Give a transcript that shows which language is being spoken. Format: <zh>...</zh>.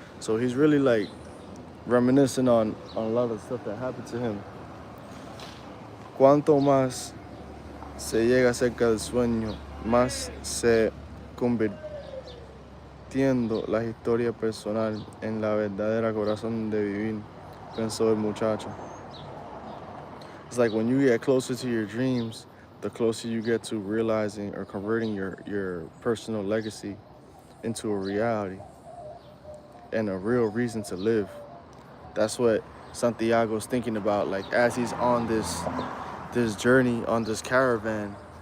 <en>So he's really like reminiscing on a lot of stuff that happened to him.</en> <es>Cuanto más se llega cerca del sueño, más se convirtiendo la historia personal en la verdadera corazón de vivir, pensó el muchacho.</es> <en>It's like when you get closer to your dreams, the closer you get to realizing or converting your personal legacy into a reality and a real reason to live. That's what Santiago's thinking about, like as he's on this journey, on this caravan.</en>